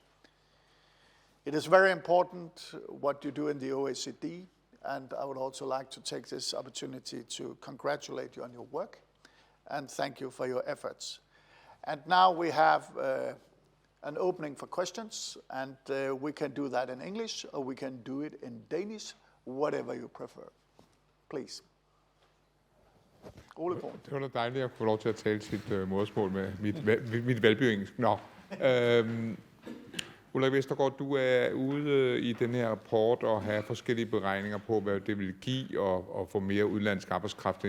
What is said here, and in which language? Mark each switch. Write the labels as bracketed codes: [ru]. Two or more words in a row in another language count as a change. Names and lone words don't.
[en] It is very important what you do in the OECD, and I would also like to take this opportunity to congratulate you on your work and thank you for your efforts. And now we have an opening for questions, and we can do that in English or we can do it in Danish, whatever you prefer. Please. Ole Borg. [da] Det var da dejligt at få lov til at tale sit modersmål med mit valgbyengelsk. Nå. Ulrik Vestergaard, du er ude i den her rapport og have forskellige beregninger på, hvad det vil give at få mere udenlandsk arbejdskraft ind.